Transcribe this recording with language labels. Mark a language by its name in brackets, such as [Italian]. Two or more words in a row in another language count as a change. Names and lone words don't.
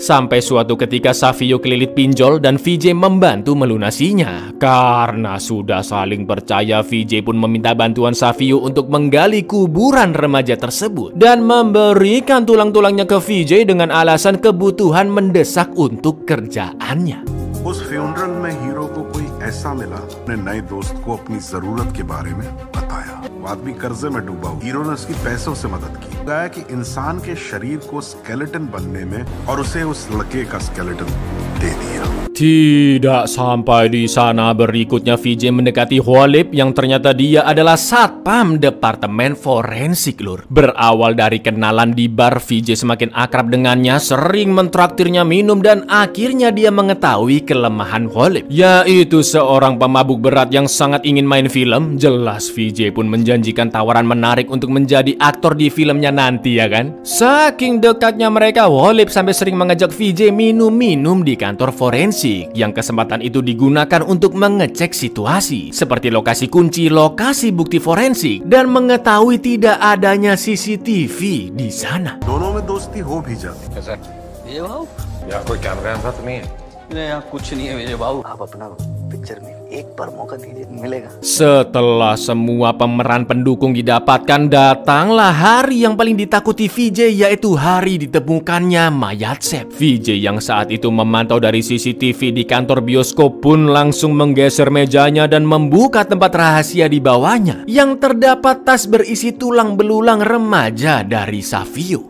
[Indonesian] Sampai suatu ketika Savio kelilit pinjol dan VJ membantu melunasinya. Karena sudah saling percaya, VJ pun meminta bantuan Savio untuk menggali kuburan remaja tersebut dan memberikan tulang-tulangnya ke VJ dengan alasan kebutuhan mendesak untuk kerjaannya. [Hindi] उस फ्यूनरल में हीरो को कोई ऐसा मिला, अपने नए दोस्त को अपनी जरूरत के बारे में बताया। वो आदमी कर्जे में डूबा हुआ, हीरो ने उसकी पैसों से मदद की। कहा कि इंसान के शरीर को स्केलेटन बनने में और उसे उस लड़के का स्केलेटन दे दिया। [Indonesian] Tidak sampai di sana, berikutnya VJ mendekati Khalid yang ternyata dia adalah satpam departemen forensik, lur. Berawal dari kenalan di bar, VJ semakin akrab dengannya, sering mentraktirnya minum dan akhirnya dia mengetahui kelemahan Khalid, yaitu seorang pemabuk berat yang sangat ingin main film. Jelas VJ pun menjanjikan tawaran menarik untuk menjadi aktor di filmnya nanti, ya kan? Saking dekatnya mereka, Khalid sampai sering mengajak VJ minum-minum di kantor forensik, yang kesempatan itu digunakan untuk mengecek situasi seperti lokasi kunci, lokasi bukti forensik, dan mengetahui tidak adanya CCTV di sana. [Hindi] दोनों में दोस्ती हो भी जाती। कैसा ये भाव यहाँ कोई कैमरा वैमरा तो नहीं है? नहीं यहाँ कुछ नहीं है मेरे भाव। आप अपना पिक्चर में एक बार मौका दीजिए, मिलेगा। [Indonesian] Setelah semua pemeran pendukung didapatkan, datanglah hari yang paling ditakuti VJ, yaitu hari ditemukannya mayat Sam. VJ yang saat itu memantau dari CCTV di kantor bioskop pun langsung menggeser mejanya dan membuka tempat rahasia di bawahnya yang terdapat tas berisi tulang belulang remaja dari Savio.